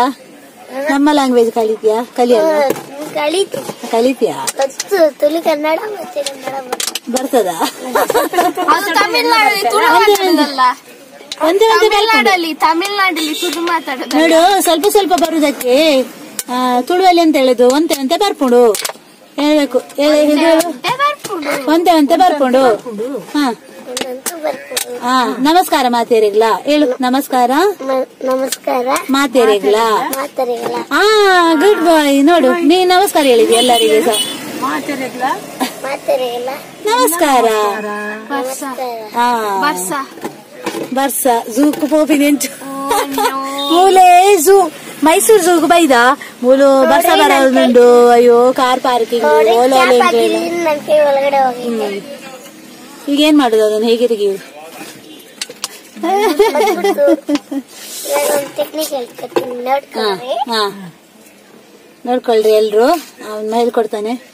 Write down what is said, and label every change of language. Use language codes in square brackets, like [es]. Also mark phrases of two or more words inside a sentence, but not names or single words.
[kn] ನಮ್ಮ ಲ್ಯಾಂಗ್ವೇಜ್ ಕಲಿತೀಯಾ? ಕಲಿಯಲ್ಲ? ಕಲಿತೀಯಾ? ತುಳು ಕನ್ನಡ ಮತ್ತೆ ಕನ್ನಡ ಬರ್ತದಾ? ತಮಿಳ್ನಾಡಲ್ಲಿ ತುಳು ಮಾತಾಡೋದು ನೋಡು, ಸ್ವಲ್ಪ ಸ್ವಲ್ಪ ಬರುದಕ್ಕೆ ತುಳುವಲ್ಲಿ ಅಂತ ಹೇಳುದು [tcy] ಒಂತೆ ಬರ್ಪುಂಡು [kn] ಹೇಳ್ಬೇಕು. [tcy] ಒಂತೆ ಬರ್ಪುಂಡು. ನಮಸ್ಕಾರ ಮಾತೇರಿಗ್ಲ ಹೇಳು. ನಮಸ್ಕಾರ ಮಾತೇರಿಗ್ಲ. [en] good boy. [kn] ನೋಡು, ನೀ ನಮಸ್ಕಾರ ಹೇಳಿದ್ಯ ಎಲ್ಲರಿಗೆ ಸಹ. ನಮಸ್ಕಾರ. [tcy] ಬರ್ಸ ಝೂಕ್ ಪೋಪಿನೆಂಚು ಮೂಲೆ ಝೂ ಮೈಸೂರು ಝೂಗ್ ಬೈದ ಮೂಲು ಬರ್ಸ ಬರೋದುಂಡು. [kn] ಅಯ್ಯೋ, [en] car parking [kn] ಈಗ ಏನ್ ಮಾಡುದು ಅದನ್ನ? ಹೇಗೆ ತೆಗಿಯುದು? ನೋಡ್ಕೊಳ್ರಿ ಎಲ್ರು, ಅವನ್ ಹೇಳ್ಕೊಡ್ತಾನೆ.